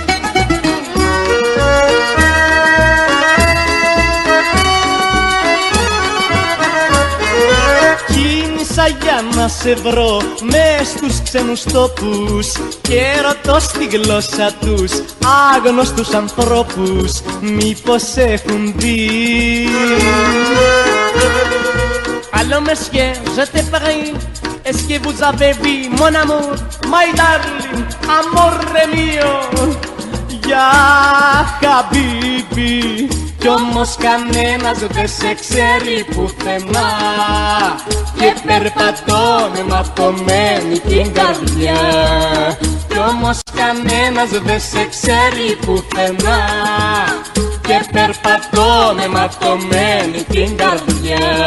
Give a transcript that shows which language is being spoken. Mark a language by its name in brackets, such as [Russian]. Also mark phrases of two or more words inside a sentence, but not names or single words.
[Greek] Κίνησα για να σε βρω μες στους ξένους τόπους και ρωτώ στη γλώσσα τους άγνωστους ανθρώπους μήπως έχουν δει. [French] Allô monsieur, je te prie, est-ce que vous avez vu mon amour, [English] my darling, [Italian] amore mio, [Arabic] ya habibi. [Greek] Κι όμως κανένας δεν σε ξέρει πουθενά και περπατώ με ματωμένη την καρδιά. Κι όμως κανένας δεν σε ξέρει πουθενά και περπατώ με ματωμένη την καρδιά.